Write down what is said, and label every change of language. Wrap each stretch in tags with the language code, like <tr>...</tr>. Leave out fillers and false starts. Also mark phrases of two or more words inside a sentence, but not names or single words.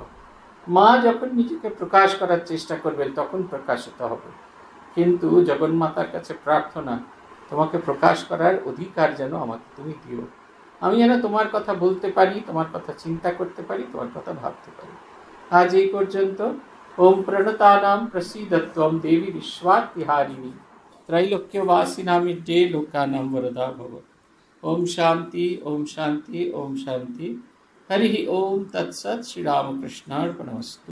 <bn>মা যখন নিজেকে প্রকাশ করার চেষ্টা করবেন তখন প্রকাশিত হবে, কিন্তু জগন্মাতার কাছে প্রার্থনা তোমাকে প্রকাশ করার অধিকার যেন আমাকে তুমি দিও, আমি যেন তোমার কথা বলতে পারি, তোমার কথা চিন্তা করতে পারি, তোমার কথা ভাবতে পারি। আজ এই পর্যন্ত।</bn> <sa>ওম প্রণতানাম প্রসীদত্বম দেবী বিশ্বাতিহারিণী, त्रैलोक्यवासिनामिड्डे लोकानां वरदा भव। ओम शांति ओम शांति ओम शांति। हरि ओम तत्सत्। श्री रामकृष्णार्पणमस्तु।</sa>